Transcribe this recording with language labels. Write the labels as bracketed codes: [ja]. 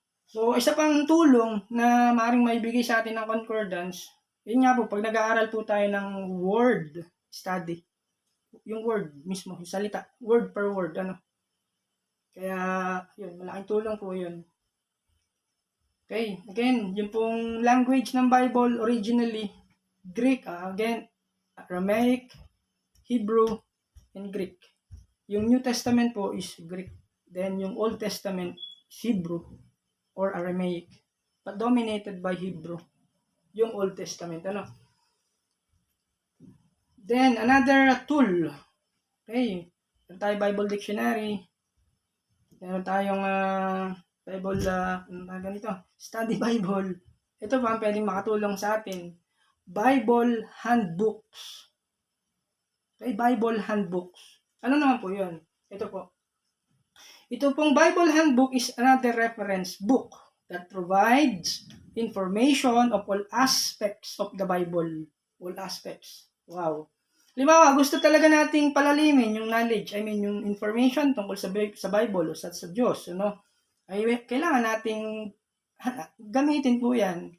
[tl] So, isa pang tulong na maaaring maibigay sa atin ng concordance, yun nga po, pag nag-aaral po tayo ng word study, yung word mismo, yung salita, word per word, ano. Kaya, yun, malaking tulong po yun. Okay, again, yung pong language ng Bible, originally, Greek, again, Aramaic, Hebrew, and Greek. [en] Yung New Testament po is Greek. Then, yung Old Testament is Hebrew or Aramaic, but dominated by Hebrew, [tl] yung Old Testament, ano. Then, another tool, okay, meron tayo Bible Dictionary, meron tayong Bible, ganito, Study Bible. Ito pa ang pwedeng makatulong sa atin, Bible Handbooks. Okay, Bible Handbooks. Ano naman po yun? Ito po. [en] Ito pong Bible Handbook is another reference book that provides information of all aspects of the Bible. [tl] All aspects. Wow. Halimbawa, gusto talaga nating palalimin yung knowledge, yung information tungkol sa Bible o sa Diyos, ay kailangan nating gamitin po yan.